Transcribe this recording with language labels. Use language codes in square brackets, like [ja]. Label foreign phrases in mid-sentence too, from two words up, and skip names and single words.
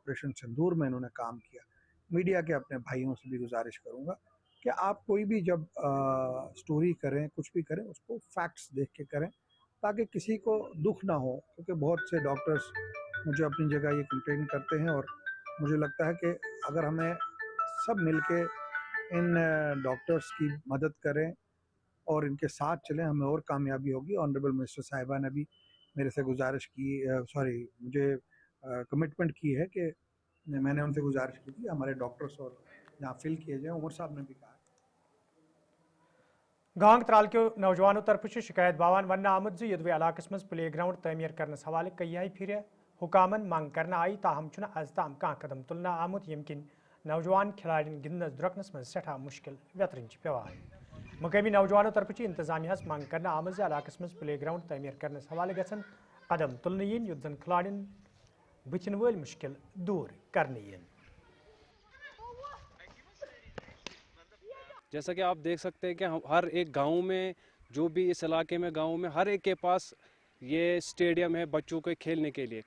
[hi] ऑपरेशन सिंदूर में इन्होंने काम किया। मीडिया के अपने भाइयों से भी गुजारिश करूँगा कि आप कोई भी जब स्टोरी करें, कुछ भी करें, उसको फैक्ट्स देख के करें ताकि किसी को दुख ना हो, क्योंकि बहुत से डॉक्टर्स मुझे अपनी जगह ये कंप्लेन करते हैं और मुझे लगता है कि अगर हमें सब मिलके इन डॉक्टर्स की मदद करें और इनके साथ चलें, हमें और कामयाबी होगी। [en] honourable minister [hi] साहिबा ने भी मेरे से गुजारिश की, मुझे कमिटमेंट की है कि मैंने उनसे गुजारिश की थी हमारे डॉक्टर्स और यहाँ फिल किए जाएँ। उमर साहब ने भी कहा। [ks] गांग त्राल के नौजवानों तरफ शिकायत बावान वन आमद यदवे इलाकस मज [en] play ground [ks] तमीर करनस हवाले कई फिर हुकामन मांग करना आई, ताहम चुना अजताम कह कदम तुलना आमुत यमकिन नौजवान खिलाड़ियों गिंदस द्रकनस मज सठा मुश्किल व्यतरन पेवान। मकामी नौजवानों तरफ इंतजामिया मांग करना आमद इलाकस मज [en] play ground [ks] तमीर करनस हवाले गसन कदम तुलने युत जन खिलाड़ियों बथिन वल मुश्किल दूर करने। [hi] जैसा कि आप देख सकते हैं कि हर एक गांव में, जो भी इस इलाके में गांव में हर एक के पास ये स्टेडियम है बच्चों के खेलने के लिए।